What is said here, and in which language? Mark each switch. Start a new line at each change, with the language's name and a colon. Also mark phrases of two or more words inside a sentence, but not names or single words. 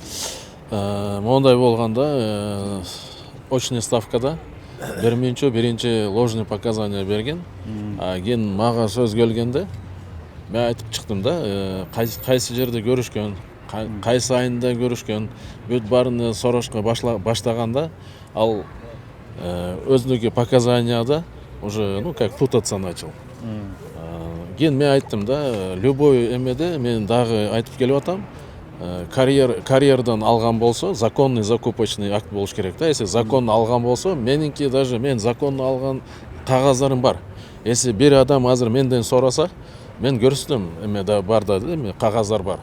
Kyrgyz: Мондай болгондо
Russian: очный ставкада
Kyrgyz: биринчи
Russian: ложный показания
Kyrgyz: берген. Кийин мага сөз келгенде мен айтып чыктым да, кайсы жерде көрүшкөн, кайсы айында көрүшкөн, бүт баарын сорошко баштаганда ал өзүнүкү показанияда
Russian: уже как путаться начал.
Kyrgyz: Кийин мен айттым да, любой эмеде мен дагы айтып келип атам, карьердан алган болсо
Russian: законный закупочный акт
Kyrgyz: болуш керек да.
Russian: Если законно
Kyrgyz: алган болсо, менинки даже мен законно алган кагаздарым бар. Если бир адам азыр менден сураса, мен көрсөтөм, эме да бар да, эме кагаздар бар.